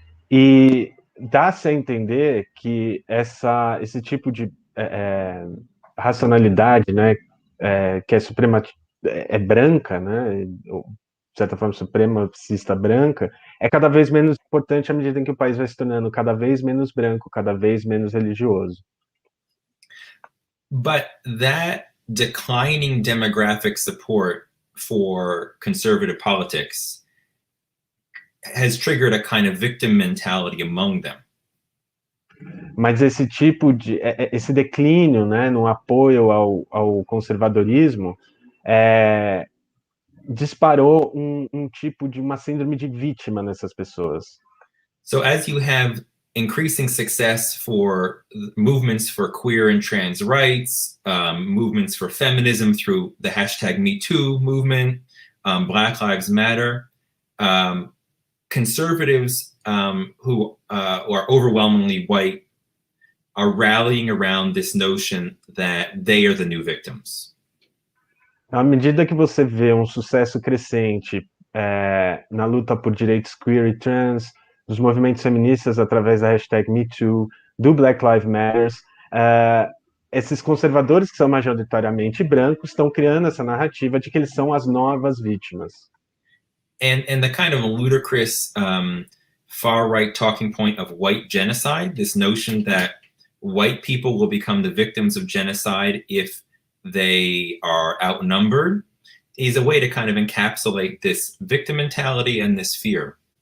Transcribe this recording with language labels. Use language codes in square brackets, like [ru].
[pt] E dá-se a entender que esse tipo de racionalidade, né, que é branca, né, de certa forma supremacista branca, é cada vez menos importante à medida em que o país vai se tornando cada vez menos branco, cada vez menos religioso. [en] But that declining demographic support for conservative politics has triggered a kind of victim mentality among them. [pt] Mas esse tipo esse declínio, né, no apoio ao conservadorismo, disparou tipo de uma síndrome de vítima nessas pessoas. [en] So as you have increasing success for movements for queer and trans rights, movements for feminism through the hashtag #MeToo movement, Black Lives Matter, conservatives who are overwhelmingly white are rallying around this notion that they are the new victims. [pt] À medida que você vê um sucesso crescente na luta por direitos queer e trans, dos movimentos feministas através da hashtag #MeToo, do Black Lives Matter, esses conservadores que são majoritariamente brancos estão criando essa narrativa de que eles são as novas vítimas. [en] And the kind of ludicrous far-right talking point of white genocide, this notion that white people will become the victims of genocide if they are outnumbered, is a way to kind of encapsulate this victim mentality and this fear.